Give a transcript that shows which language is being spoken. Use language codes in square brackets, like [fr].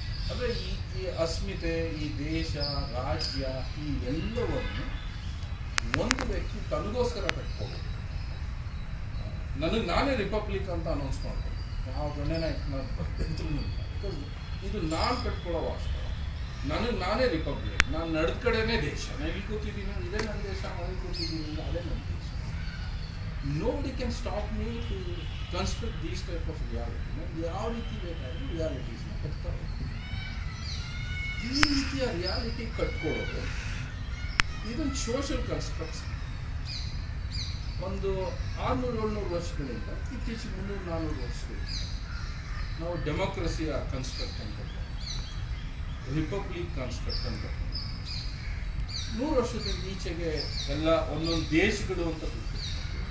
[kn] ಅಂದರೆ ಈ ಅಸ್ಮಿತೆ, ಈ ದೇಶ, ರಾಜ್ಯ, ಈ ಎಲ್ಲವನ್ನು ಒಂದು ವ್ಯಕ್ತಿ ತನಗೋಸ್ಕರ ಕಟ್ಕೋಬೇಕು. ನನಗೆ ನಾನೇ ರಿಪಬ್ಲಿಕ್ ಅಂತ ಅನೌನ್ಸ್ ಮಾಡ್ಬೋದು, ಯಾವ ಗಣ್ಯನ ಬಿಕಾಸ್ ಇದು ನಾನು ಕಟ್ಕೊಳ್ಳೋ ವಾಸ್ತವ. ನನಗೆ ನಾನೇ ರಿಪಬ್ಲಿಕ್, ನಾನು ನಡೆದ ಕಡೆನೇ ದೇಶ, ನಾನು ಇಲ್ಲಿ ಕೂತಿದ್ದೀನಿ, ಇದೇ ನನ್ನ ದೇಶ, ಅಲ್ಲಿ ಕೂತಿದ್ದೀನಿ, ಅದೇ ನನ್ನ ದೇಶ. [en] Nobody can stop me to construct these type of reality. [kn] ನಾನು ಯಾವ ರೀತಿ ಬೇಕಾದರೂ ರಿಯಾಲಿಟೀಸ್ನ ಕಟ್ತಾರೆ. ಈ ರೀತಿಯ ರಿಯಾಲಿಟಿ ಕಟ್ಕೊಳ್ಳೋದು ಇದೊಂದು ಸೋಷಿಯಲ್ ಕನ್ಸ್ಟ್ರಕ್ಟ್ಸ್. ಒಂದು 600-700 ವರ್ಷಗಳಿಂದ ಇತ್ತೀಚೆಗೆ 300-400 ವರ್ಷಗಳಿಂದ ನಾವು ಡೆಮೋಕ್ರಸಿಯ ಕನ್ಸ್ಟ್ರಕ್ಟ್ ಅಂತ ರಿಪಬ್ಲಿಕ್ ಕನ್ಸ್ಟ್ರಕ್ಟ್ ಅಂತ 100 ವರ್ಷದಿಂದ ಈಚೆಗೆ ಎಲ್ಲ ಒಂದೊಂದು ದೇಶಗಳು ಅಂತ ಗುರುತಿಸ್ಬೇಕು.